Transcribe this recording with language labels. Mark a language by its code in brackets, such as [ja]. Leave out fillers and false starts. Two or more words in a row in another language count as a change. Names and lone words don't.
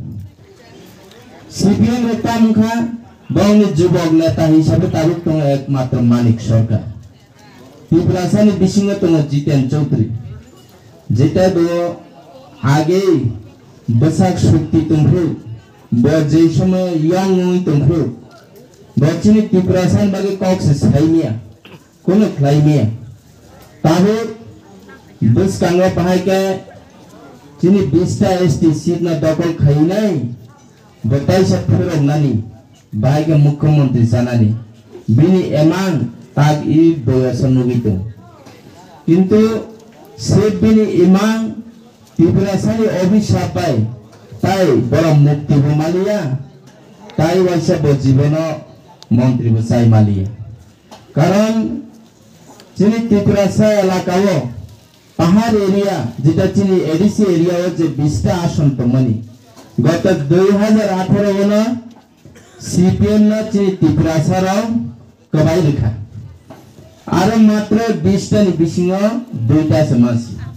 [trp] सीपीएम रो तामखा बंग जुबक नेता हिसाबै तारुक तङ एकमात्र मानिक सरकार त्रिपुरासानी बिसिंग तङ जितेन चौधरी जेटा दो आगे बसाक शक्ति तुमफ्रु बजे समय यांग नुई तुमफ्रु बचिनी त्रिपुरासान बागे कक्स साइमिया कोनो क्लाइमिया ताबो बस कांगा पहाय के चिनी 20टा एसटी सीट ना दखल खाइनाय बताइ सफर नानी बाय के मुख्यमंत्री जानानी बिनि एमान ताग इ बयसन नुगितो किंतु से बिनि इमां त्रिपुरासानी अभिशाप पाय ताई बड़ा मुक्ति मालिया ताई वैसा जीवन मंत्री बसाई मालिया कारण चिनी त्रिपुरासा इलाकाओ पहाड़ एरिया जेटा चिनी एडीसी एरिया जे 20टा आसन तमनी गत 2018 वन सीपीएम ना चिनी त्रिपुरासा राव कबाई लिखा आरो मात्र 20टा नि बिसिंग 2टा समासी